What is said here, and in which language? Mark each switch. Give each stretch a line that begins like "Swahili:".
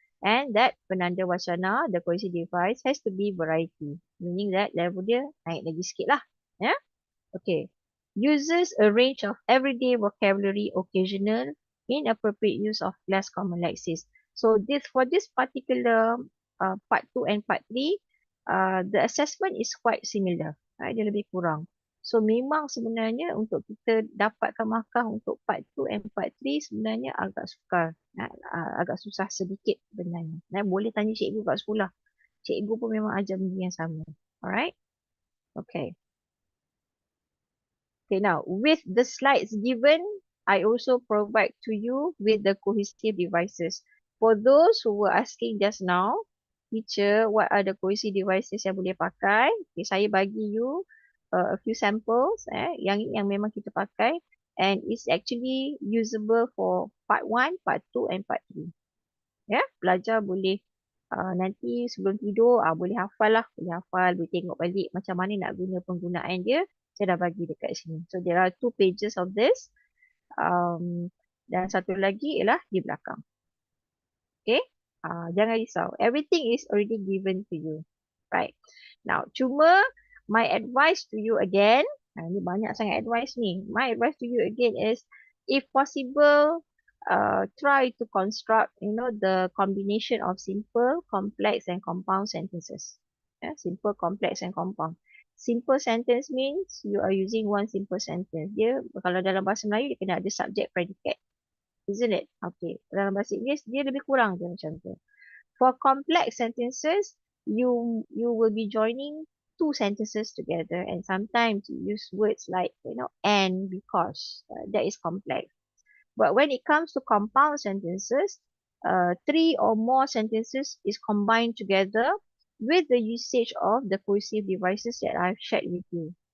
English: And that penanda wacana, the cohesive device has to be variety, meaning that level
Malay: dia naik lagi sikit lah.
English: Okay. Uses a range of everyday vocabulary, occasional, inappropriate use of less common lexis. So for this particular part 2 and part 3, the assessment is quite similar.
Malay: Dia lebih kurang. So memang sebenarnya untuk kita dapatkan markah untuk part 2 and part 3 sebenarnya agak sukar. Agak susah sedikit sebenarnya. Boleh tanya cikgu kat sekolah. Cikgu pun memang ajar benda yang sama. Alright? Okay.
English: Okay, now with the slides given, I also provide to you with the cohesive devices. For those who were asking just now, teacher, what are the cohesive devices
Malay: yang boleh pakai?
English: Okay,
Malay: saya bagi
English: you a few samples
Malay: yang memang kita pakai,
English: and it's actually usable for part 1, part 2 and part 3.
Malay: Pelajar boleh nanti sebelum tidur boleh hafal, boleh tengok balik macam mana nak guna penggunaan dia. Saya dah bagi dekat sini.
English: So there are 2 pages of this.
Malay: Dan satu lagi ialah di belakang. Okay. Jangan risau.
English: Everything is already given to you. Right. Now, cuma my advice to you again.
Malay: Ni banyak sangat advice ni.
English: My advice to you again is, if possible, try to construct, the combination of simple, complex and compound sentences. Simple, complex and compound. Simple sentence means you are using one simple sentence.
Malay: Dia kalau dalam bahasa Melayu dia kena ada subject predicate.
English: Isn't it?
Malay: Okay. Dalam bahasa Inggeris dia lebih kurang dia macam tu.
English: For complex sentences, you will be joining 2 sentences together, and sometimes you use words like and, because. That is complex. But when it comes to compound sentences, 3 or more sentences is combined together with the usage of the cohesive devices that I've shared with you.